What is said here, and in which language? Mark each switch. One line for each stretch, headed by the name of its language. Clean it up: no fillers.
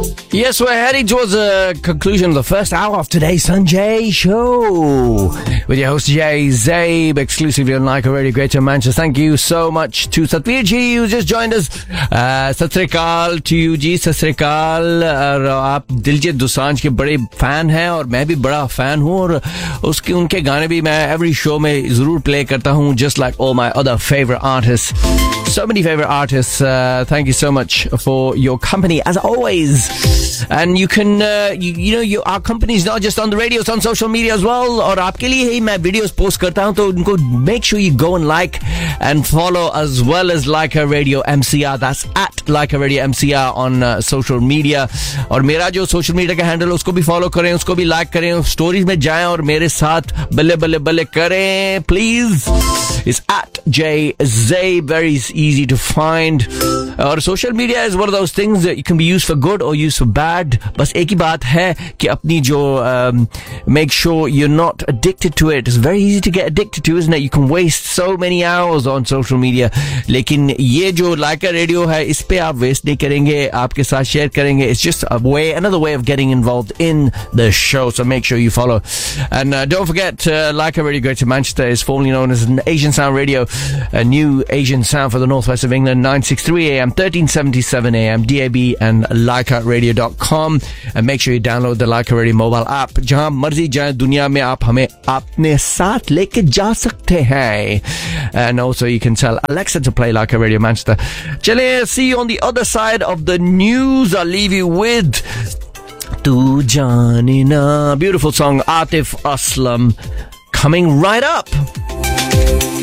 English: Yes, we're heading towards the conclusion of the first hour of today's Sunday show with your host Jay Zabe, exclusively on Like a Radio Greater Manchester. Thank you so much to Satvir Ji who just joined us.
Punjabi: ਸਤ੍ਰੀਕਾਲ ਤੋ you ਜੀ, ਸਤ੍ਰੀਕਾਲ.
Hindi: आप Diljit Dosanjh के बड़े fan हैं और मैं भी बड़ा fan हूँ और उसके उनके गाने भी मैं every show में ज़रूर play करता हूँ,
English: just like all my other favorite artists. So many favorite artists. Thank you so much for your company as always. And you can, our company is not just on the radio, it's on social media as well. And
Hindi: आपके लिए ही मैं videos post करता हुन, तो उनको
English: make sure you go and like and follow as well as Like a Radio MCR. That's at Like a Radio MCR on social media.
Hindi: And मेरा जो social media का handle, उसको भी follow करे, उसको भी like करे, stories में जाये और मेरे साथ बल्ले बल्ले बल्ले करे, please.
English: It's at JZ, very easy to find. Aur social media is one of those things that can be used for good or used for bad.
Hindi: बस एक ही बात है कि अपनी जो
English: make sure you're not addicted to it. It's very easy to get addicted to, isn't it? You can waste so many hours on social media.
Hindi: लेकिन ये जो Like a Radio है, इस पे आप waste नहीं करेंगे, आपके साथ share करेंगे.
English: It's just a way, another way of getting involved in the show. So make sure you follow. And don't forget, Like a Radio Greater Manchester is formerly known as an Asian Sound Radio, a new Asian sound for the northwest of England. 963 AM, 1377 AM, DAB and LikeArtRadio.com. And make sure you download the Like a Radio mobile app.
Hindi: जहाँ मर्ज़ी जाये दुनिया में आप हमे अपने साथ लेके जा सकते है.
English: And also you can tell Alexa to play Like a Radio Manchester. Chale, see you on the other side of the news. I'll leave you with Tu Jaane Na, beautiful song, Atif Aslam, coming right up.